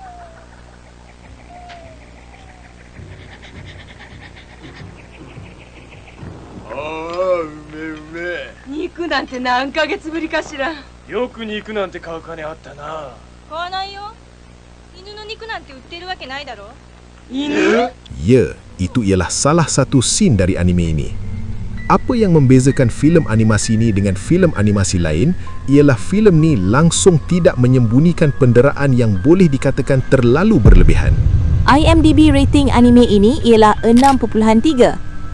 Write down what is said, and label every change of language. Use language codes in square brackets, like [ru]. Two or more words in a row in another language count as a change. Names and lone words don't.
[ja] ああ、うめうめ。肉なんて何ヶ月ぶりかしら。よく肉なんて買う金あったな。買わないよ。犬の肉なんて売ってるわけないだろ。犬？ [ms] Ya, itu ialah salah satu scene dari anime ini. Apa yang membezakan filem animasi ini dengan filem animasi lain ialah filem ni langsung tidak menyembunyikan penderaan yang boleh dikatakan terlalu berlebihan. IMDb rating anime ini ialah 6.3.